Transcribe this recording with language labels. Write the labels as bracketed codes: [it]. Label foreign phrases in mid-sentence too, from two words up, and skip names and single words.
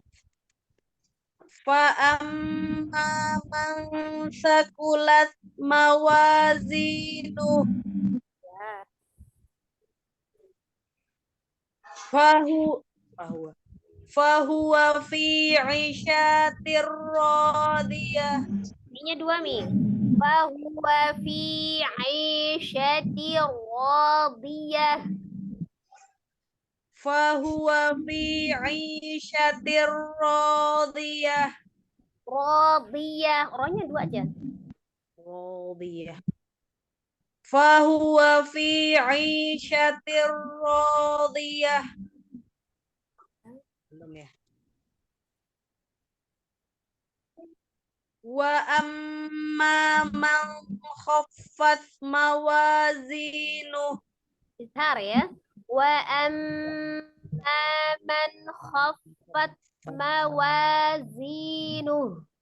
[ar] فأما من ثقلت موازينه. [id] Ya. [ar] فهو في عيشة راضية. [id] Ininya dua mi. [ar] فهو في عيشة راضية. فهو في عيشة راضية. [id] Radiyah. Rohnya dua aja. [ar] Radiyah. فهو في عيشة راضية. [id] Belum ya. [ar] وأما من خفت موازينه. [id] Izhar ya. [ar] وأما من خفت موازينه.